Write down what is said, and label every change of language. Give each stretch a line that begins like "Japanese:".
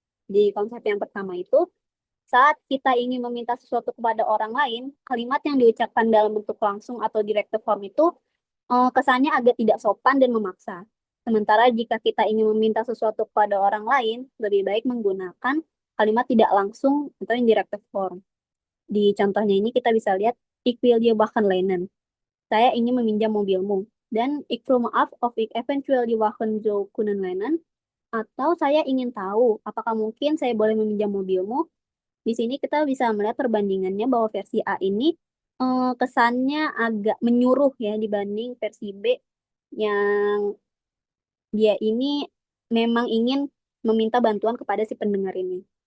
Indonesian: Di konsep yang pertama itu, saat kita ingin meminta sesuatu kepada orang lain, kalimat yang diucapkan dalam bentuk langsung atau directed form itu kesannya agak tidak sopan dan memaksa. Sementara jika kita ingin meminta sesuatu kepada orang lain, lebih baik menggunakan kalimat tidak langsung atau indirect form. Di contohnya ini kita bisa lihat,
Dutch: ik wil je wagen lenen.
Indonesian: Saya ingin meminjam mobilmu.
Dutch: Dan ik wil me af of ik eventueel je wagen zou kunnen lenen.
Indonesian: Atau saya ingin tahu, apakah mungkin saya boleh meminjam mobilmu? Di sini kita bisa melihat perbandingannya bahwa versi A ini kesannya agak menyuruh ya dibanding versi B yang dia ini memang ingin meminta bantuan kepada si pendengar ini.